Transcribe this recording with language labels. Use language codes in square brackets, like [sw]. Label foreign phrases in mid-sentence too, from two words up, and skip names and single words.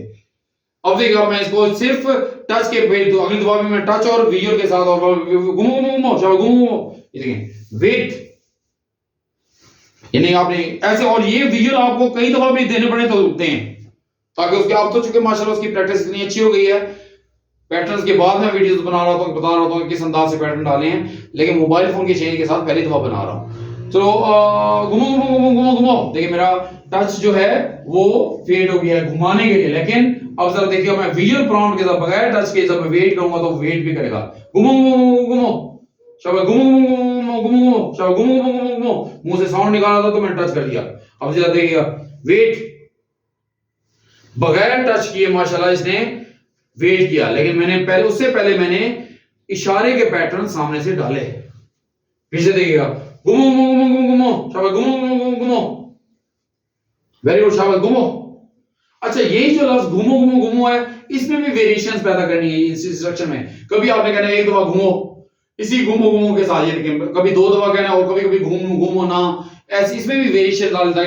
[hi] अब देखिए मैं इसको सिर्फ टच के भेज दूं, अगली दफा में मैं टच और विजुअल के साथ और घूमो घूमो घूमो शाबाश घूमो घूमो, ये देखिए वेट, यानी आपने ऐसे, और ये विजुअल आपको कई दफा भी देने पड़े तो दें, ताकि उसके आप तो चूंकि माशाल्लाह उसकी प्रैक्टिस इतनी अच्छी हो गई है, पैटर्न्स के बाद मैं वीडियोस बना रहा हूं, बता रहा हूं किस अंदाज से पैटर्न डाले हैं, लेकिन [en] मोबाइल फोन [hi] के चेंज के साथ पहली दफा बना रहा हूं। चलो घुमो घुमो घुमो घुमो घुमो, देखिए मेरा टच जो है वो फेड हो गया है घुमाने के लिए, लेकिन अब जरा देखिए मैं [en] विजुअल प्रॉम्प्ट [hi] के साथ बगैर टच के जब मैं वेट करूंगा तो वेट भी करेगा। घुमो घुमो घुमो शाबाश, घुमो घुमो घुमो घुमो शाबाश, घुमो घुमो घुमो घुमो, मुंह से साउंड निकाला था तो मैंने टच कर दिया। अब जरा देखिएगा वेट, बगैर टच किए माशाल्लाह इसने वेट किया, लेकिन मैंने पहले, उससे पहले मैंने इशारे के पैटर्न सामने से डाले। पीछे देखिएगा घुमो घुमो घुमो घुमो शाबाश, घुमो घुमो घुमो घुमो, [en] वेरी गुड [hi] शाबाश, घुमो। अच्छा यही जो लफ्ज घुमो घुमो घुमो है, इसमें भी वेरिएशंस पैदा करनी है इस इंस्ट्रक्शन में। कभी आपने कहना है एक दफा घुमो, इसी घुमो घुमो के साथ, ये कभी दो दफा कहना है, और कभी कभी घूमो घूमो ना, ऐसे इसमें भी वेरिएशन डाल देता है।